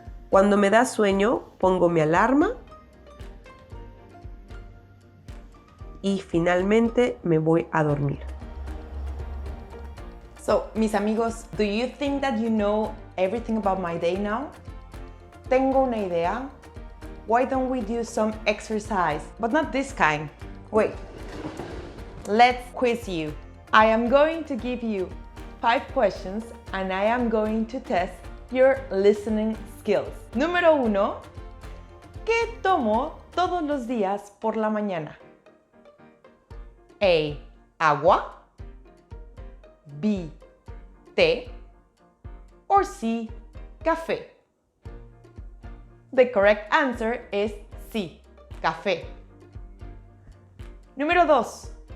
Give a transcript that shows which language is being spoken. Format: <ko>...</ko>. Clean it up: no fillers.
<es>Cuando me da sueño, pongo mi alarma y finalmente me voy a dormir.</es> <en>So,</en> <es>mis amigos,</es> <en>do you think that you know everything about my day now?</en> <es>Tengo una idea.</es> <en>Why don't we do some exercise? But not this kind. Wait. let's quiz you. I am going to give you 5 questions and I am going to test your listening skills.</en> <es>Número 1. ¿Qué tomo todos los días por la mañana? A. Agua. B. Té.</es> <en>Or</en> <es>C. Café.</es> <en>The correct answer is C. Café.</en> <es>Número 2.</es>